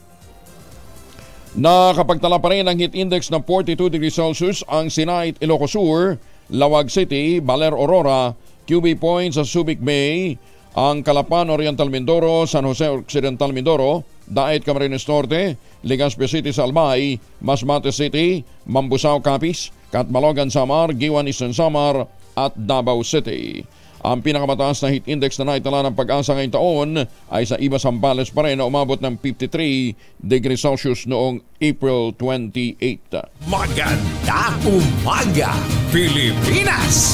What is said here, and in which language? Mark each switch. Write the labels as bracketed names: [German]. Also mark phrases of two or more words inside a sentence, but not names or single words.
[Filipino] Nakapagtala pa rin ang [English] heat index [Filipino] ng 42 [English] degrees Celsius [Filipino] ang Sinait, Ilocos Sur, Lawag City, Baler, Aurora, QB Point sa Subic Bay, ang Calapan, Oriental Mindoro, San Jose Occidental Mindoro, Daet, Camarines Norte, Legazpi City sa Albay, Masbate City, Mambusao, Capiz, Catbalogan, Samar, Giwan, Eastern Samar at Davao City. Ang pinakamataas na [English] heat index [Filipino] na naitala ng Pag-asa ngayong taon ay sa Iba, Zambales pa rin na umabot ng 53 [English] degrees Celsius [Filipino] noong April 28. Magandang umaga, Pilipinas!